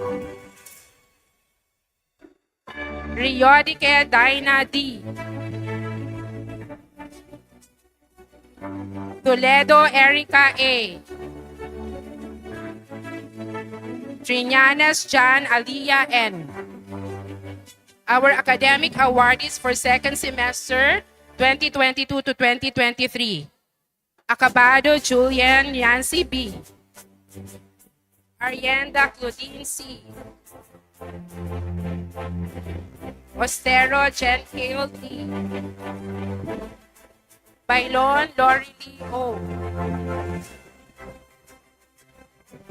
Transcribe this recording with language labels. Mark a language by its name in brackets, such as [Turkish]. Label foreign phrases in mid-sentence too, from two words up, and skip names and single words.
[English] Riodike Daina D. Toledo Erica A. Triñanes John Alia N. Our academic awardees for second semester 2022 to 2023. Acabado Julian Yancy B. Arienda Claudine C. Ostero Jen Hale D. Bailon Lori Lee O.